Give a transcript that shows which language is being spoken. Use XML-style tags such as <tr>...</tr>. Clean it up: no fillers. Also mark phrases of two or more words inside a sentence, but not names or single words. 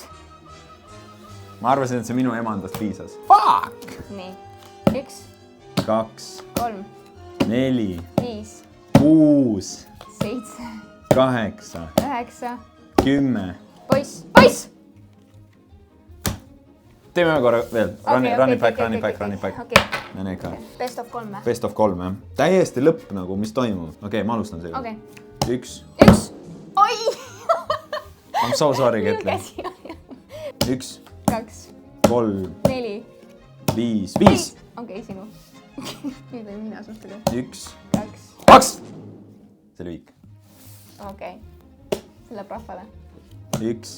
<et>Ma arvasin, et see minu emandast piisas. Fuck! Nii. 1. 2. 3. 4. 5. 6. 7. 8. 9. 10. Poiss. Poiss! teeme ühe korra veel.</et> <en>Run it back.</en> <et>Okei. Neneka.</et> <en>Best of</en> <et>3 või?</et> <en>Best of 3,</en> <et>jah. Täiesti lõpp nagu, mis toimub. Okei, ma alustan seega. Okei. 1. Oi!</et> <en>I'm so sorry,</en> <et>Ketli. 1, 2, 3, 4, 5. Okei, sinu. Nüüd võin mina suhtuda. 1, 2. 2. See oli viik. Okei. See läheb rahvale. 1,</et>